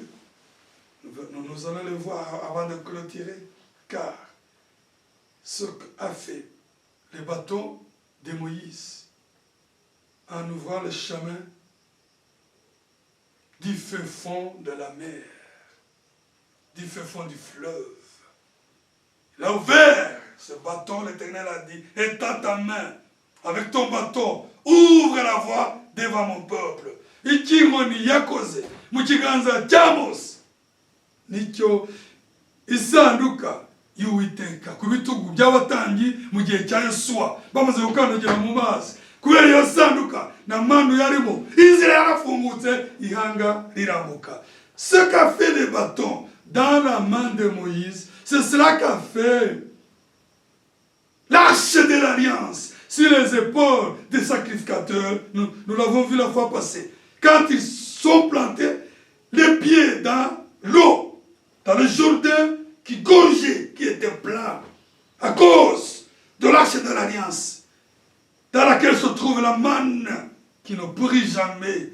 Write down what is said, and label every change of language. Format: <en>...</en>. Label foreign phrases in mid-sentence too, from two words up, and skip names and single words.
<fr>Nous allons le voir avant de clôturer, car ce qu'a fait le bâton de Moïse en ouvrant le chemin du feu fond de la mer, du feu fond du fleuve. Il a ouvert ce bâton, l'Éternel a dit, étends ta main avec ton bâton, ouvre la voie devant mon peuple.</fr> <rw>Ikingoni yakoze mu kiganza cya Mose nicyo isanduka y'Uwiteka ku bitugu by'abatambyi mu gihe cya Yosuwa bamaze gukandagira mu mazi. Kubera iyo sanduka na manu yarimo, inzira yarafungutse, ihanga rirambuka.</rw> <fr>Ce qu'a fait le bâton dans la main de Moïse, c'est cela qu'a fait l'arche de l'alliance sur les épaules des sacrificateurs. Nous l'avons vu la fois passée. Quand ils sont plantés, les pieds dans l'eau, dans le Jourdain qui gorgeait, qui était plein, à cause de l'arche de l'alliance, dans laquelle se trouve la manne qui ne pourrit jamais.</fr>